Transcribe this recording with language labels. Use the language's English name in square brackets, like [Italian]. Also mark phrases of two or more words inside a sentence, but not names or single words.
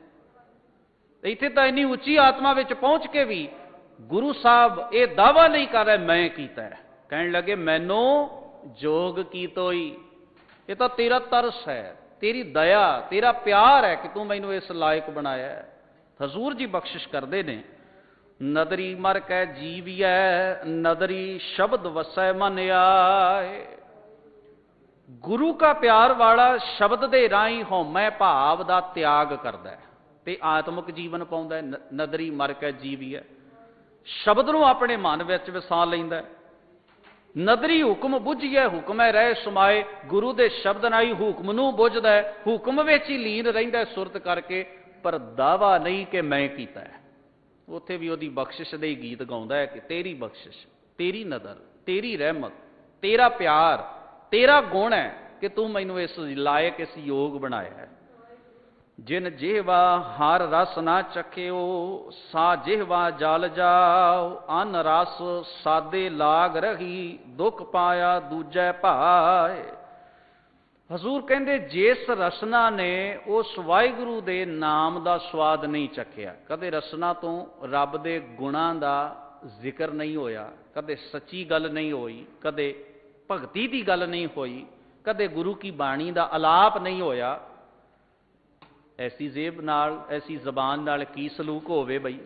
[Punjabi] ਇੱਥੇ ਤਾਂ ਇੰਨੀ ਉੱਚੀ ਆਤਮਾ ਵਿੱਚ ਪਹੁੰਚ ਕੇ ਭੀ ਗੁਰੂ ਸਾਹਬ ਯੇ ਦਾਅਵਾ ਨਹੀਂ ਕਰ ਰਹੇ ਮੈਂ ਕੀਤਾ ਹੈ। ਕਹਿਣ ਲੱਗੇ ਮੈਨੂੰ ਜੋਗ ਕੀ ਤੋਈ, ਯੇ ਤੋ ਤੇਰਾ ਤਰਸ ਹੈ, ਤੇਰੀ ਦਇਆ, ਤੇਰਾ ਪਿਆਰ ਹੈ ਕਿ ਤੂ ਮੈਨੂੰ ਇਸ ਲਾਇਕ ਬਣਾਇਆ ਹੈ। ਹਜ਼ੂਰ ਜੀ ਬਖ਼ਸ਼ਿਸ਼ ਕਰਤੇ ਨੇ, ਨਦਰੀ ਮਰ ਕੈ ਜੀਵਿਆ, ਨਦਰੀ ਸ਼ਬਦ ਵਸੈ ਮਨ ਆਏ। ਗੁਰੂ ਕਾ ਪਿਆਰ ਵਾਲਾ ਸ਼ਬਦ ਦੇ ਰਾਹੀ ਹਉਮੈ ਭਾਵ ਦਾ ਤਿਆਗ ਕਰਦਾ ਹੈ ਤੇ ਆਤਮਕ ਜੀਵਨ ਪਾਉਂਦਾ ਹੈ। ਨਦਰੀ ਮਰ ਕੈ ਜੀਵਿਆ, ਸ਼ਬਦ ਨੂੰ ਅਪਨੇ ਮਨ ਵਿੱਚ ਵਸਾ ਲੈਂਦਾ ਹੈ। ਨਦਰੀ ਹੁਕਮ ਬੁਝੀਐ ਹੁਕਮੈ ਰਹ ਸਮਾਏ, ਗੁਰੂ ਦੇ ਸ਼ਬਦ ਨਾਲ ਹੀ ਹੁਕਮ ਨੂੰ ਬੁਝਦਾ ਹੈ, ਹੁਕਮ ਵਿੱਚ ਹੀ ਲੀਨ ਰਹਿੰਦਾ ਸੁਰਤ ਕਰਕੇ, ਪਰ ਦਾਅਵਾ ਨਹੀਂ ਕਿ ਮੈਂ ਕੀਤਾ ਹੈ। ਉੱਥੇ ਭੀ ਉਹਦੀ ਬਖ਼ਸ਼ਿਸ਼ ਦੇ ਗੀਤ ਗਾਉਂਦਾ ਹੈ ਕਿ ਤੇਰੀ ਬਖ਼ਸ਼ਿਸ਼, ਤੇਰੀ ਨਦਰ, ਤੇਰੀ ਰਹਿਮਤ, ਤੇਰਾ ਪਿਆਰ, ਤੇਰਾ ਗੁਣ ਹੈ ਕਿ ਤੂ ਮੈਨੂੰ ਇਸ ਲਾਇਕ ਇਸ ਯੋਗ ਬਣਾਇਆ ਹੈ। ਜਿਨ ਜਿਹਵਾ ਹਰਿ ਰਸ ਨਾ ਚਖਿਓ, ਸਾ ਜਿਹਵਾ ਜਲ ਜਾਓ। ਅਨ ਰਸ ਸਾਦੇ ਲਾਗ ਰਹੀ, ਦੁਖ ਪਾਇਆ ਦੂਜੈ ਭਾਏ। ਹਜ਼ੂਰ ਕਹਿਤੇ ਜਿਸ ਰਸਨਾ ਨੇ ਉਸ ਵਾਹਿਗੁਰੂ ਦੇ ਨਾਮ ਕਾ ਸਵਾਦ ਨਹੀਂ ਚਖਿਆ, ਕਦੇ ਰਸਨਾ ਤੋ ਰੱਬ ਦੇ ਗੁਣਾਂ ਦਾ ਜ਼ਿਕਰ ਨਹੀਂ ਹੋਇਆ, ਕਦੇ ਸੱਚੀ ਗੱਲ ਨਹੀਂ ਹੋਈ, ਕਦੇ ਭਗਤੀ ਕੀ ਗੱਲ ਨਹੀਂ ਹੋਈ, ਕਦੇ ਗੁਰੂ ਕੀ ਬਾਣੀ ਕਾ ਅਲਾਪ ਨਹੀਂ ਹੋਇਆ। ਐਸੀ ਜੇਬ ਨਾਲ, ਐਸੀ ਜ਼ਬਾਨ ਨਾਲ ਕੀ ਸਲੂਕ ਹੋਵੇ ਬਈ।